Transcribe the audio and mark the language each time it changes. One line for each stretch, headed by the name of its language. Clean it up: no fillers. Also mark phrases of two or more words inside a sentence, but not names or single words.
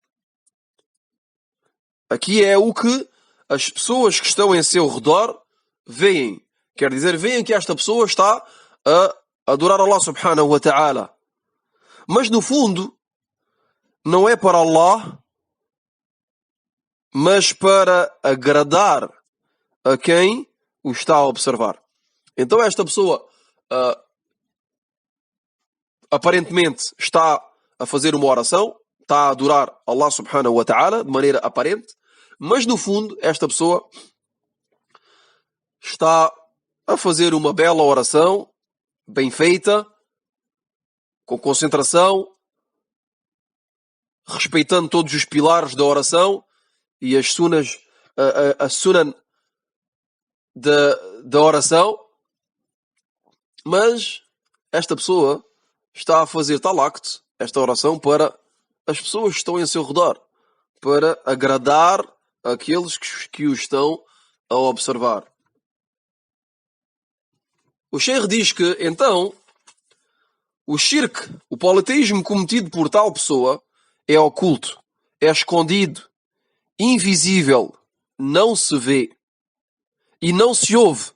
Portuguese: Aqui é o que as pessoas que estão em seu redor veem. Quer dizer, veem que esta pessoa está a adorar Allah
Arabic: سبحانه وتعالى.
Portuguese: Mas no fundo, não é para Allah, mas para agradar a quem o está a observar. Então esta pessoa aparentemente está a fazer uma oração, está a adorar Allah
Arabic: سبحانه وتعالى
Portuguese: de maneira aparente, mas no fundo esta pessoa está a fazer uma bela oração, bem feita, com concentração, respeitando todos os pilares da oração e as sunas, a sunan da oração, mas esta pessoa está a fazer tal acto, esta oração, para as pessoas que estão em seu redor, para agradar aqueles que o estão a observar. O Sheikh diz que, então, o shirk, o politeísmo cometido por tal pessoa, é oculto, é escondido, invisível, não se vê e não se ouve.